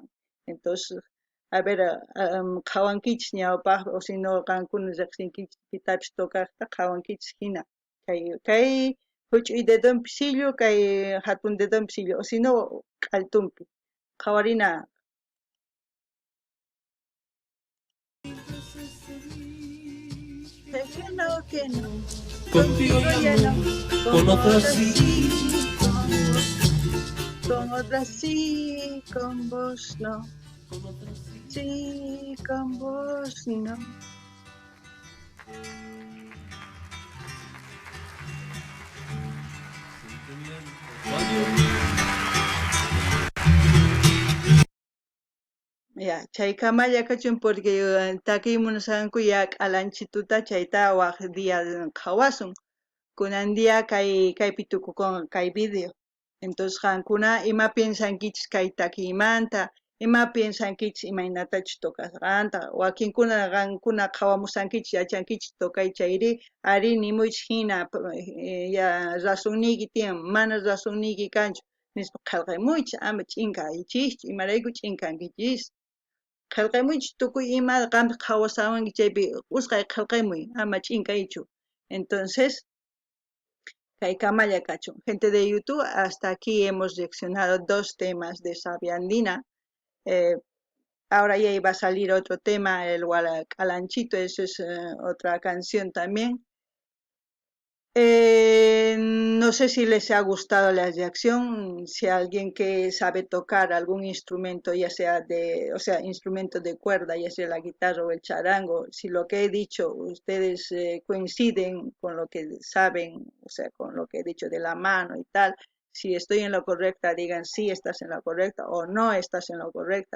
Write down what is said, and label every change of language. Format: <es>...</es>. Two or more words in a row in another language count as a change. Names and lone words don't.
<qu>Entonces, a ver, qhawankichis ñawpaq,</qu> <es>o si no</es> <qu>qankuna riqsinkichis pitapish tokaqta qhawankichis hina. Kay huch'uy dedonpi sillu, kay hatun dedonpi sillu,</qu> <es>o si no</es> <qu>q'altunpi. Qhawarina.</qu> <es>Que no, Contigo ya no, con otras sí, con otras sí, con vos no. Sí, con vos no. Ya,</es> <qu>chay kamalla kachun porque takiy munasanku ya k'alanchituta chayta waq día qhawasun. Kunan día kaypi tukukun kay video. Entonces qankuna ima piensankichis kay takiymanta, ima piensankichis imaynatachu tokasqanta, wakinkuna qankuna qhawamusankichis yachankichis tokay chayri, ari nimuychis hina ya rasunniyki tiyan, mana rasunniyki kanchu nispa qillqamuychis, ama ch'inkaychischu, imarayku ch'inkankichis. Qillqamuychis tukuy ima qampis qhawasawanki chaypi usqay qillqamuy, ama ch'inkaychu. Entonces, kay kamalla kachun.</qu> <es>Gente de YouTube, hasta aquí hemos reaccionado 2 temas de Sabia Andina. Ahora ya iba a salir otro tema, el Hualacalanchito, eso es otra canción también. No sé si les ha gustado la reacción, si alguien que sabe tocar algún instrumento, ya sea instrumento de cuerda, ya sea la guitarra o el charango, si lo que he dicho ustedes coinciden con lo que saben, o sea, con lo que he dicho de la mano y tal, si estoy en lo correcta, digan sí, estás en lo correcta o no estás en lo correcta.</es>